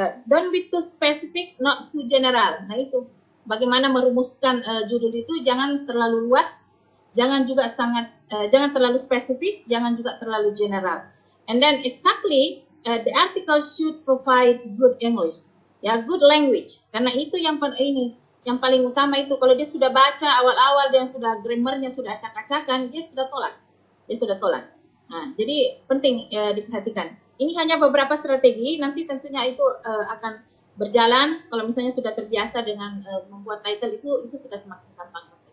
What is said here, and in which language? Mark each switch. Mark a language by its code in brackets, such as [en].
[en] don't be too specific, not too general. [id] Nah itu bagaimana merumuskan judul itu, jangan terlalu luas, jangan juga jangan terlalu spesifik, jangan juga terlalu general. [en] And then exactly the article should provide good English, ya, good language. [id] Karena itu yang paling utama itu. Kalau dia sudah baca awal-awal dan sudah grammarnya sudah acak-acakan, dia sudah tolak. Nah, jadi penting diperhatikan. Ini hanya beberapa strategi, nanti tentunya itu akan berjalan. Kalau misalnya sudah terbiasa dengan membuat title itu sudah semakin gampang.